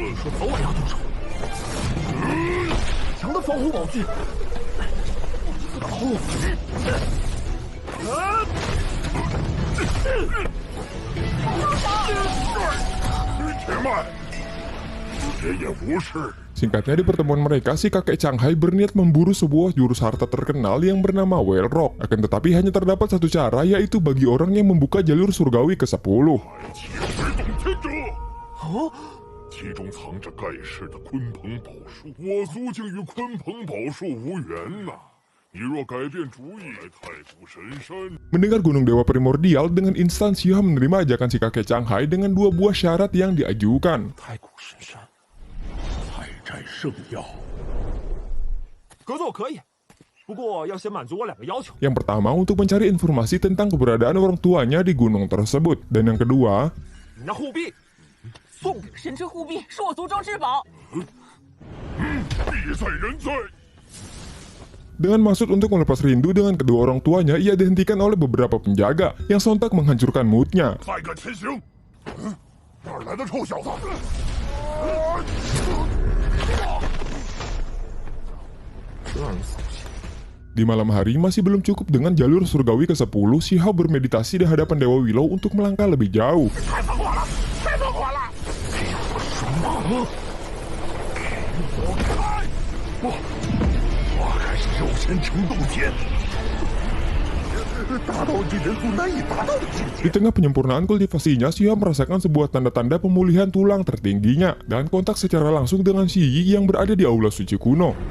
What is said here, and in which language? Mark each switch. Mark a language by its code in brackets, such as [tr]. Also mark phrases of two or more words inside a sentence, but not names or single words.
[zh] 说早晚要动手。强的防护宝具。且慢，爷爷无事。 [id] Singkatnya, di pertemuan mereka, si kakek Changhai berniat memburu sebuah jurus harta terkenal yang bernama Well Rock. Akan tetapi hanya terdapat satu cara, yaitu bagi orang yang membuka jalur surgawi ke-10. [zh] 哦，其中藏着盖世的鲲鹏宝术，我族竟与鲲鹏宝术无缘呐！你若改变主意，来太古神山。 [id] Mendengar Gunung Dewa Primordial, dengan instan Xiao menerima ajakan si kakek Changhai dengan 2 buah syarat yang diajukan. [zh] 太古神山。摘圣药，合作可以，不过要先满足我2个要求。 [id] Yang pertama, untuk mencari informasi tentang keberadaan orang tuanya di gunung tersebut. Dan yang kedua, [zh] 你那护臂送给神之护臂是我族中至宝。必在人在。 [id] dengan maksud untuk melepas rindu dengan kedua orang tuanya, ia dihentikan oleh beberapa penjaga yang sontak menghancurkan moodnya. [zh] 太敢前行！哪儿来的臭小子？ Di [id] malam hari, masih belum cukup dengan jalur surgawi ke-10, Xiao bermeditasi di hadapan Dewa Willow untuk melangkah lebih jauh. Di tengah penyempurnaan kultivasinya, Xiao merasakan sebuah tanda-tanda pemulihan tulang tertingginya dan kontak secara langsung dengan Shi Yi yang berada di aula suci kuno.